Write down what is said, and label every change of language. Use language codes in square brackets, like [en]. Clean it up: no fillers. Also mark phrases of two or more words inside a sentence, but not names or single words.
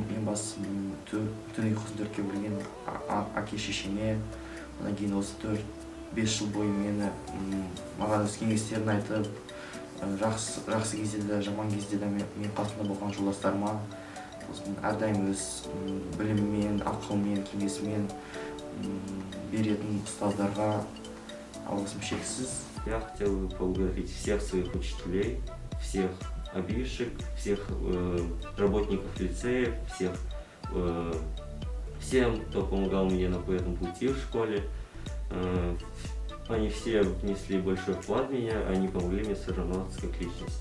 [kk] Ең бастысы түн ұйқысын төртке бөлген әке шешеме, одан кейін осы 4-5 жыл бойы маған өз кеңестерін айтып, жақсы кезде де, жаман кезде де мен қасымда болған жолдастарыма әрдайым өз білімімен, ақылымен, кеңесімен беретін ұстаздарға алғысым шексіз. [ru] Я хотел бы поблагодарить всех своих учителей, всех обивших, всех работников лицеев, всем, кто помогал мне на этом пути в школе. Они все внесли большой вклад в меня, они помогли мне сформироваться как личность.